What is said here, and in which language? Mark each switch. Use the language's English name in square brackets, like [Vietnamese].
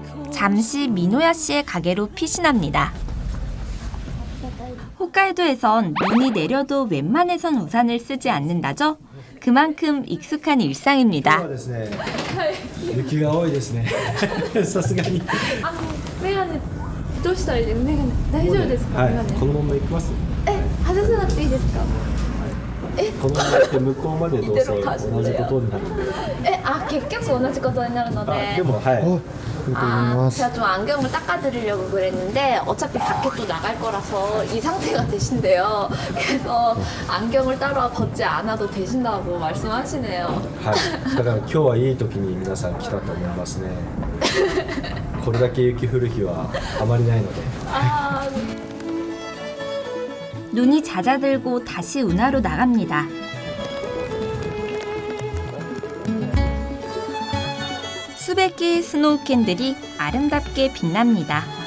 [Korean] 잠시 미노야 씨의 가게로 피신합니다. 홋카이도에선 눈이 내려도 웬만해선 우산을 쓰지 않는다죠? 그만큼 익숙한 일상입니다. [Japanese] 雪が多いですね。さすがに。メガネどうしたらいいですか？メガネ大丈夫ですか？はいメガネ。このまま行きます。外さなくていいですか？このまま行って向こうまでどうせ同じことになるんで。結局同じことになるので。でもはい。 [Korean] 제가 좀 안경을 닦아드리려고 그랬는데 어차피 밖에 또 나갈 거라서 이 상태가 되신대요. 그래서 안경을 따로 벗지 않아도 되신다고 말씀하시네요. [Japanese] はい。だから今日はいい時に皆さん来たと思いますね。これだけ雪降る日はあまりないので。 [Korean] 눈이 잦아들고 다시 운하로 나갑니다. 수백 개의 스노우캔들이 아름답게 빛납니다.